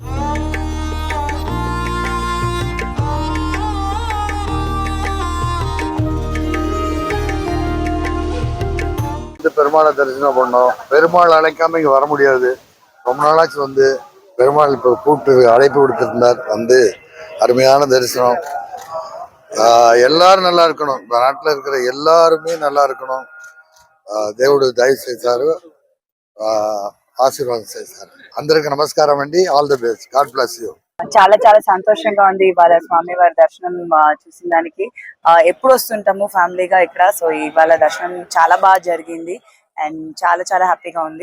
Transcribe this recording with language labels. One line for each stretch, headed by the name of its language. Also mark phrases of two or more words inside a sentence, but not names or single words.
Tamil: பெருமாளை தரிசனம் பண்ணோம். பெருமாள் அழைக்காம இங்க வர முடியாது. ரொம்ப நாளாச்சு வந்து பெருமாள் இப்போ கூப்பிட்டு அழைப்பு கொடுத்திருந்தார். வந்து அருமையான தரிசனம். எல்லாரும் நல்லா இருக்கணும். இந்த நாட்டில் இருக்கிற எல்லாருமே நல்லா இருக்கணும்.
Telugu: దేవుడు దయ చేశారు, ఆశీర్వాదం చేశారు. అందరికి నమస్కారం అండి.
English: All the best. God bless you.
Telugu: చాలా చాలా సంతోషంగా ఉంది ఇవాళ స్వామి వారి దర్శనం చూసిన దానికి. ఎప్పుడు వస్తుంటాము ఫ్యామిలీగా ఇక్కడ, సో ఇవాళ దర్శనం చాలా బాగా జరిగింది అండ్ చాలా చాలా హ్యాపీగా ఉంది.